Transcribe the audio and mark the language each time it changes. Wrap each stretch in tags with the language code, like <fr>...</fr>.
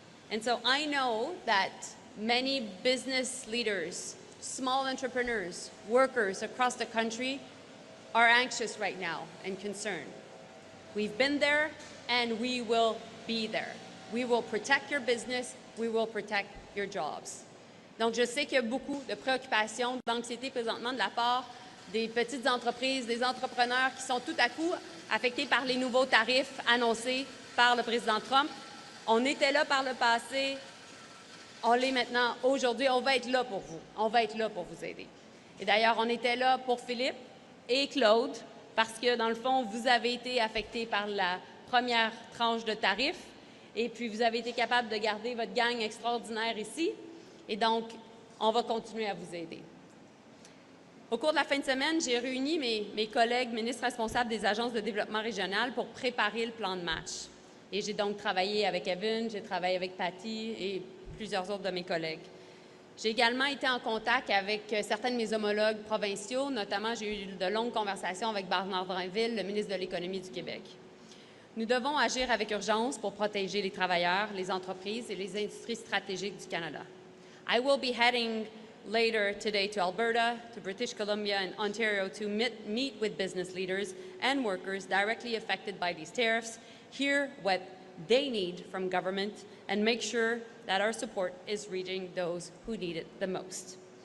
<en>And so I know that many business leaders, small entrepreneurs, workers across the country are anxious right now and concerned. We've been there, and we will be there. We will protect your business. We will protect your jobs.</en> <fr>Donc, je sais qu'il y a beaucoup de préoccupations, d'anxiété présentement de la part des petites entreprises, des entrepreneurs qui sont tout à coup affectés par les nouveaux tarifs annoncés par le président Trump. On était là par le passé, on l'est maintenant. Aujourd'hui, on va être là pour vous. On va être là pour vous aider. Et d'ailleurs, on était là pour Philippe et Claude parce que, dans le fond, vous avez été affectés par la première tranche de tarifs. Et puis, vous avez été capable de garder votre gang extraordinaire ici. Et donc, on va continuer à vous aider. Au cours de la fin de semaine, j'ai réuni mes collègues ministres responsables des agences de développement régional pour préparer le plan de match. Et j'ai donc travaillé avec Evan, j'ai travaillé avec Patty et plusieurs autres de mes collègues. J'ai également été en contact avec certains de mes homologues provinciaux. Notamment, j'ai eu de longues conversations avec Bernard Drinville, le ministre de l'Économie du Québec. Nous devons agir avec urgence pour protéger les travailleurs, les entreprises et les industries stratégiques du Canada.</fr> <en>I will be heading later today to Alberta, to British Columbia and Ontario to meet with business leaders and workers directly affected by these tariffs, hear what they need from government, and make sure that our support is reaching those who need it the most.</en>